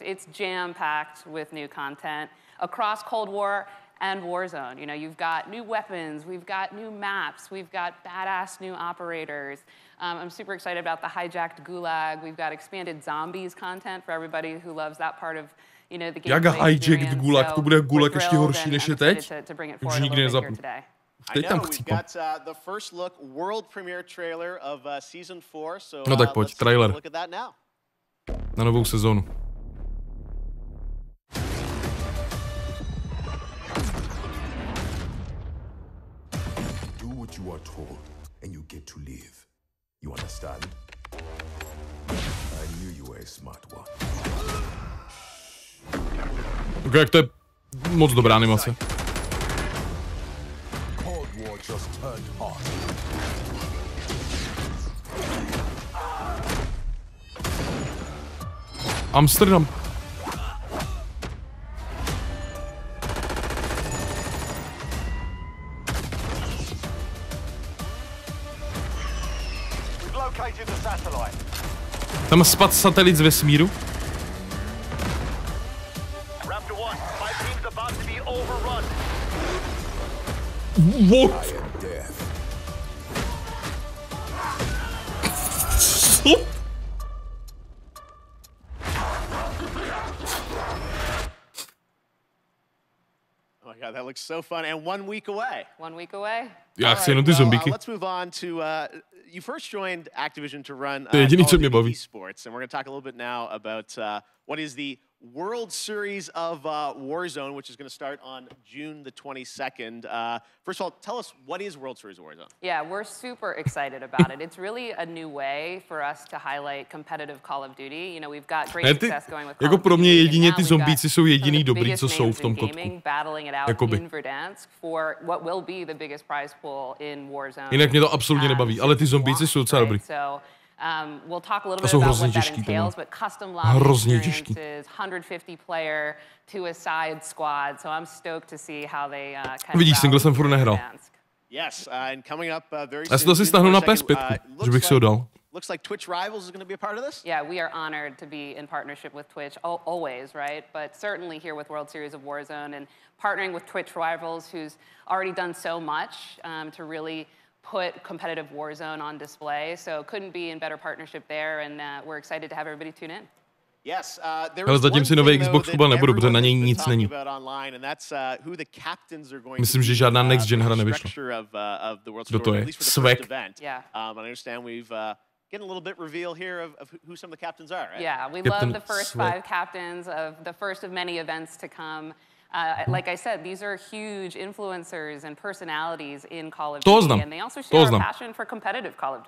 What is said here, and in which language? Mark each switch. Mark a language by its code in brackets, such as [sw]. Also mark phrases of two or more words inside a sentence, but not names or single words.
[en] It's jam-packed with new content across Cold War and Warzone. You know, you've got new weapons, we've got new maps, we've got badass new operators. I'm super excited about the hijacked gulag. We've got expanded zombies content for everybody who loves that part of, you know, the game. [cs] Jak [en] hijacked gulag, [cs] to bude gulag ještě horší než je teď? Už nikdy nezapnu. [en] I know, we've got the first look world premiere trailer of Season 4, so [cs] no tak pojď, trailer. [en] Look at that now. [cs] Na novou sezónu. [en] Do what you are told and you get to live. You understand? I knew you were a smart one. [cs] Okay, jak to je moc dobrá animace. Amsterdam. Tam spadl satelit z vesmíru. [en] What? Oh my God, that looks so fun, and 1 week away. 1 week away? [cs] Já chci jenom ty zombíky. [en] Let's move on to, you first joined Activision to run esports, and we're going to talk a little bit now about what is the World Series of Warzone, which is going to start on June the 22nd. First of all, tell us, what is World Series of Warzone? Yeah, we're super excited about it. It's really a new way for us to highlight competitive Call of Duty. You know, we've got great success going with Call of Duty. [cs] Jako pro mě jedině ty zombíci jsou jediný dobrý, co jsou v tom kotku. Jakoby. [en] For what will be the biggest prize pool in Warzone. [cs] Jinak mě to absolutně nebaví, ale ty zombíci jsou docela dobrý. [en] We'll talk a little bit about what that entails, but custom lobby experiences, 150 player to a side squad. So I'm stoked to see how they kind of. [cs] Vidíš, single jsem furt nehrál. [en] Yes, and coming up very soon. [cs] Já si to asi stáhnu na PS5, že bych si ho dal. [en] Looks like Twitch Rivals is going to be a part of this? Yeah, we are honored to be in partnership with Twitch, always, right? But certainly here with World Series of Warzone and partnering with Twitch Rivals, who's already done so much to really put competitive Warzone on display. So couldn't be in better partnership there, and we're excited to have everybody tune in. Yes, [cs] ale zatím si nový Xbox kupovat nebudu, protože na něj nic není. Myslím, že žádná [en] next gen [cs] hra nevyšla. Kdo to je? Svek? [en] Getting a little bit reveal here of who some of the captains are, right? Yeah, we love the first 5 captains of the first of many events to come. Like I said, these are huge influencers and personalities in Call of Duty, and they also share a passion for competitive Call of Duty.